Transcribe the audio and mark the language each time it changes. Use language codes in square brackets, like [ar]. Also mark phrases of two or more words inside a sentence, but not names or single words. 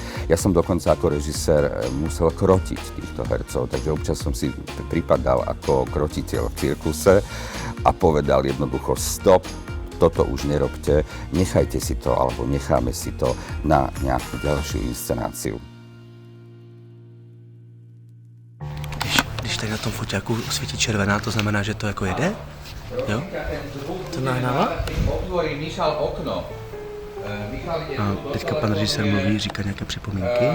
[sk] Ja som dokonca ako režisér musel krotiť týchto hercov, takže občas som si pripadal ako krotiteľ v cirkuse a povedal jednoducho stop, toto už nerobte, nechajte si to alebo necháme si to na nejakú ďalšiu inscenáciu. [cs] Když tady na tom foťáku svítí červená, to znamená, že to jako jede? Jo? To nahrává? [sk] Otvorí Michal okno. [cs] A teďka pan režisér mluví, říká nějaké připomínky.